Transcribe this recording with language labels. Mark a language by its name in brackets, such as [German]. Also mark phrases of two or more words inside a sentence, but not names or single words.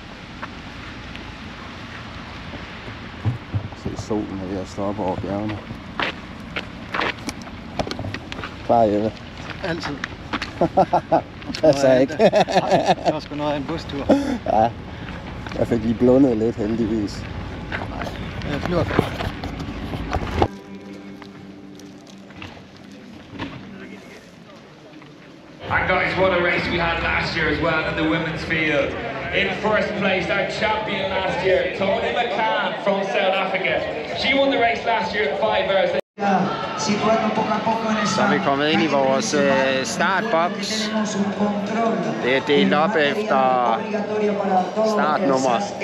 [Danish] Se, solen er ved at stå op over bjergene. Klar, Jeppe? Altid. Jeg sagde ikke. Det var sgu noget af en bustur. Ja, jeg fik lige blundet lidt heldigvis. Nej, jeg flyver. [English] And guys, what a race we had last year as well in the women's field. In first place, our champion last year, Tony McCann from South Africa. She won the race last year in 5 hours. [Danish] Så er vi kommet ind i vores startboks. Det er delt op efter startnummer.